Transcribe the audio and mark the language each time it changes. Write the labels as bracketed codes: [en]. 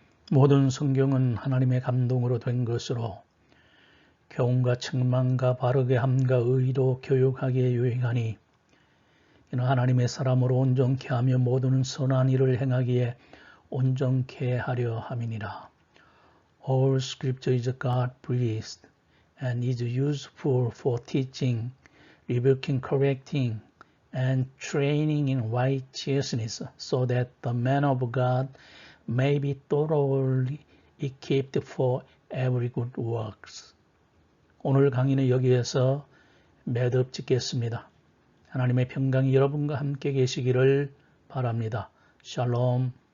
[ko] 모든 성경은 하나님의 감동으로 된 것으로 교훈과 책망과 바르게 함과 의로 교육하기에 유익하니 이는 하나님의 사람으로 온전케 하며 모든 선한 일을 행하기에 온전케 하려 함이니라. [en] All scripture is God-breathed and is useful for teaching, rebuking, correcting, and training in righteousness, so that the man of God may be thoroughly equipped for every good works. [ko] 오늘 강의는 여기에서 매듭 짓겠습니다. 하나님의 평강이 여러분과 함께 계시기를 바랍니다. 샬롬.